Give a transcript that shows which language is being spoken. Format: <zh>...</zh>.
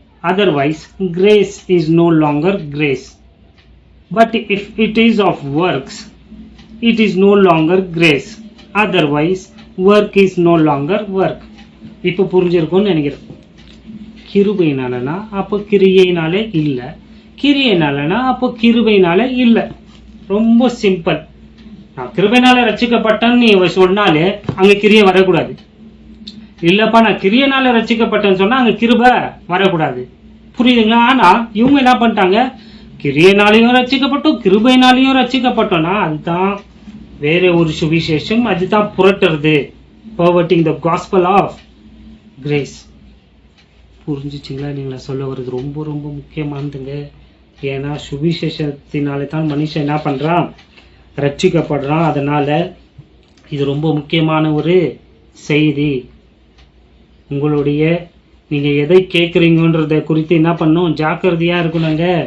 <en>Otherwise, grace is no longer grace. But if it is of works, it is no longer grace. Otherwise, work is no longer work.</en> <ta>இப்போ புரிஞ்சிருக்கும்னு நினைக்கிறேன். கிருபையினாலனா அப்போ கிரியையினாலே இல்லை, கிரியையினாலனா அப்போ கிருபையினாலே இல்லை. ரொம்ப சிம்பிள். நான் கிருபையினால ரட்சிக்கப்பட்டேன்னு நீ சொன்னாலே அங்கே கிரியை வரக்கூடாது. இல்லப்பா நான் கிரியையினால ரட்சிக்கப்பட்டேன்னு சொன்னா அங்கே கிருபை வரக்கூடாது. புரியுதுங்களா? ஆனா இவங்க என்ன பண்ணிட்டாங்க, கிரியையினாலையும் ரட்சிக்கப்பட்டோம் கிருபையினாலையும் ரட்சிக்கப்பட்டோம்னா அதுதான் வேற ஒரு சுவிசேஷம். அதுதான் புரட்டுறது,</ta> <en>perverting the gospel of grace.</en> <ta>புரிஞ்சிச்சிங்களா? நீங்களா சொல்ல வருது ரொம்ப ரொம்ப முக்கியமானதுங்க. ஏன்னா சுவிசேஷத்தினாலே தான் மனுஷன் என்ன பண்றான், ரட்சிக்கப்படுறான். அதனால இது ரொம்ப முக்கியமான ஒரு செய்தி. உங்களுடைய நீங்க எதை கேட்குறீங்கன்றத குறித்து என்ன பண்ணும், ஜாக்கிரதையா இருக்கணுங்க.</ta>